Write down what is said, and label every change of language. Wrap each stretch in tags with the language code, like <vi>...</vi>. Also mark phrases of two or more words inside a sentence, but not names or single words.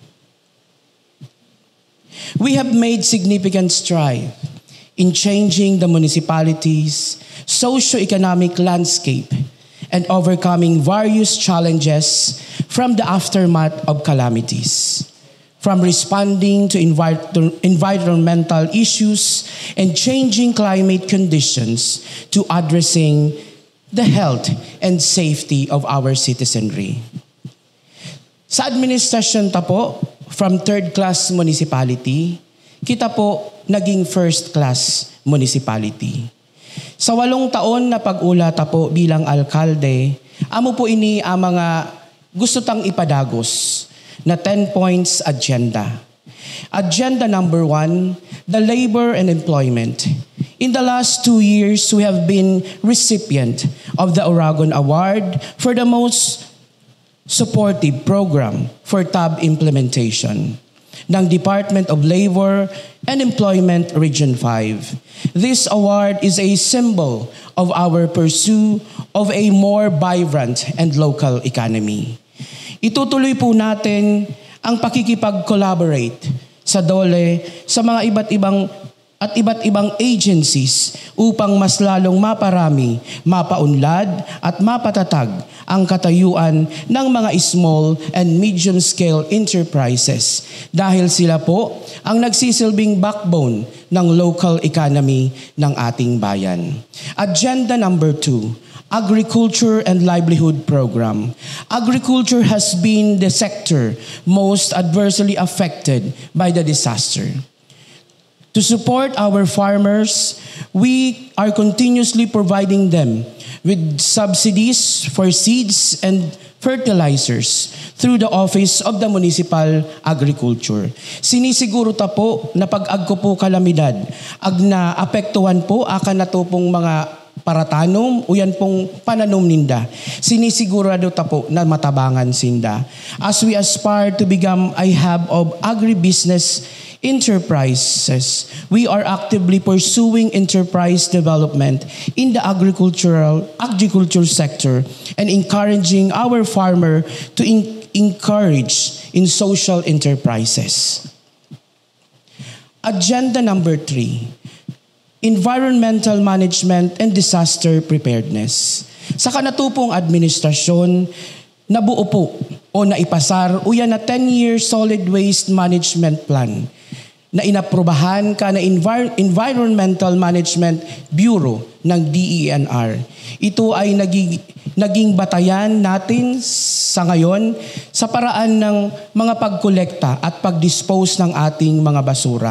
<en>We have made significant strides in changing the municipality's socio-economic landscape and overcoming various challenges from the aftermath of calamities, from responding to environmental issues and changing climate conditions to addressing the health and safety of our citizenry.</en> <bik>Sa administrasyon ta po,</bik> <en>from third-class municipality,</en> <bik>kita po naging</bik> <en>first-class municipality.</en> <bik>Sa 8 taon na pag-ula ta po bilang alkalde, amo po ini ang mga gusto tang ipadagos na</bik> <en>10 points agenda. Agenda number 1, the labor and employment. In the last 2 years, we have been recipient of the Oragon Award for the most supportive program for TAB implementation ng Department of Labor and Employment Region 5. This award is a symbol of our pursuit of a more vibrant and local economy.</en> <tl>Itutuloy po natin ang pakikipag-collaborate sa DOLE sa mga iba't ibang agencies upang mas lalong maparami, mapaunlad at mapatatag ang katayuan ng mga</tl> <en>small and medium-scale enterprises</en> <tl>dahil sila po ang nagsisilbing backbone ng</tl> <en>local economy</en> <tl>ng ating bayan.</tl> <en>Agenda number 2, Agriculture and Livelihood Program. Agriculture has been the sector most adversely affected by the disaster. To support our farmers, we are continuously providing them with subsidies for seeds and fertilizers through the Office of the Municipal Agriculture.</en> <bik>Sinisiguro ta po na pag-agko po kalamidad, ag na apektuhan po akan na to pong mga paratanom o yan pong pananom ninda. Sinisigurado ta po na matabangan sinda.</bik> <en>As we aspire to become a hub of agribusiness enterprises, we are actively pursuing enterprise development in the agriculture sector and encouraging our farmer to encourage in social enterprises. Agenda number 3, environmental management and disaster preparedness.</en> <bik>Sa kanatupong administrasyon, nabuo po o naipasar o yan na</bik> <en>10-year solid waste management plan</en> <bik>na inaprubahan ka na Environmental Management Bureau ng DENR.</bik> <tl>Ito ay naging batayan natin sa ngayon sa paraan ng mga pagkolekta at pagdispose ng ating mga basura.</tl>